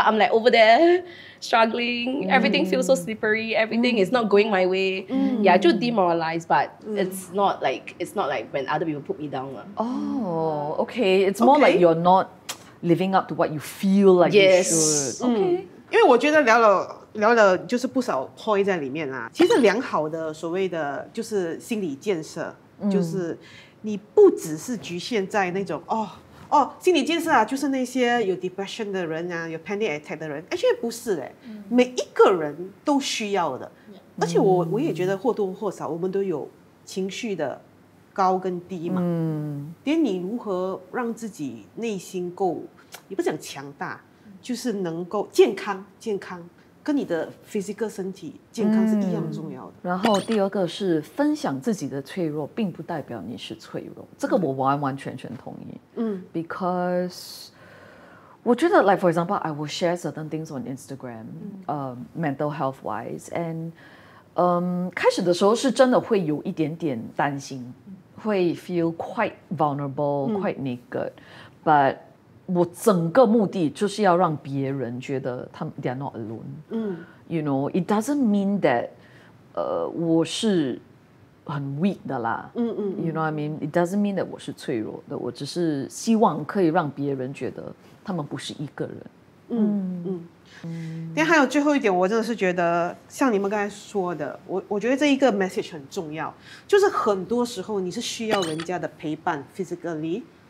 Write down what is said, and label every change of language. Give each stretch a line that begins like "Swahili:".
English: But I'm like over there struggling. Everything feels so slippery. Everything is not going my way. Yeah, 就 demoralized, but it's not like when other people put me down. Oh, okay. It's more like you're not living up to what you feel like you should. Okay.
Chinese: 因为我觉得聊了就是不少 point 在里面啦。其实良好的所谓的就是心理建设，就是你不只是局限在那种心理建设啊，就是那些有 depression 的人啊，有 panic attack 的人，其实不是每一个人都需要的。而且我也觉得或多或少我们都有情绪的高跟低嘛。连你如何让自己内心够，也不是讲强大，就是能够健康，跟你的 physical 身体健康是一样重要的。然后第二个是分享自己的脆弱，并不代表你是脆弱，这个我完完全全同意。
English: Because
Chinese: 我觉得
English: like for example, I will share certain things on Instagram, mental health wise, and
Chinese: 开始的时候是真的会有一点点担心，会
English: feel quite vulnerable, quite naked, but
Chinese: 我整个目的就是要让别人觉得他们
English: they are not alone. You know, it doesn't mean that
Chinese: 我是很
English: weak
Chinese: 的啦。
English: You know what I mean? It doesn't mean that
Chinese: 我是脆弱的，我只是希望可以让别人觉得他们不是一个人。但还有最后一点，我真的是觉得像你们刚才说的，我觉得这一个 message 很重要，就是很多时候你是需要人家的陪伴 physically。